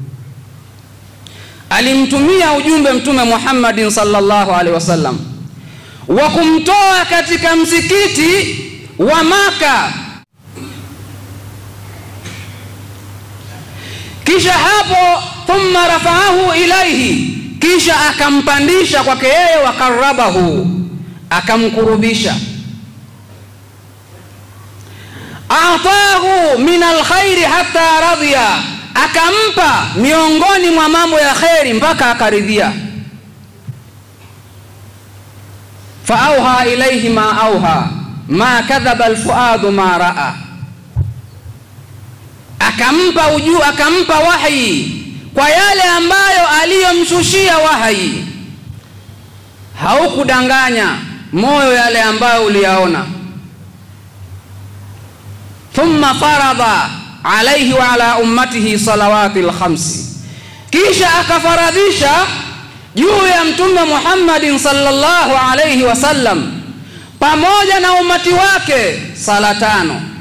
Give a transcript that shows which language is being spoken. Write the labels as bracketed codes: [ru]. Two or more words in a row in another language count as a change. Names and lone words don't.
[sw] Alimtumia ujumbe mtume Muhammadin [ar] صلى الله عليه وسلم [sw] wa kumtoa katika msikiti wa Maka Kisha hapo [ar] ثم رفعه إليه, [sw] kisha akampandisha kwake yeye, wakarabahu, akamkurubisha. [ar] آتاه من الخير حتى رضي, [sw] akampa miongoni mwa mambo ya khairi mpaka akaridhia. [ar] فأوحى إليه ما أوحى ما كذب الفؤاد ما رأى, [sw] akampa wahi kwa yale ambayo aliyomshushia wahi, haukudanganya moyo yale ambayo uliyaona. [ar] ثم فرض عليه وعلى أمته الصلوات الخمس, [sw] kisha akafaradhisha juu ya Mtume Muhammadin [ar] صلى الله عليه وسلم [sw] pamoja na umati wake sala 5.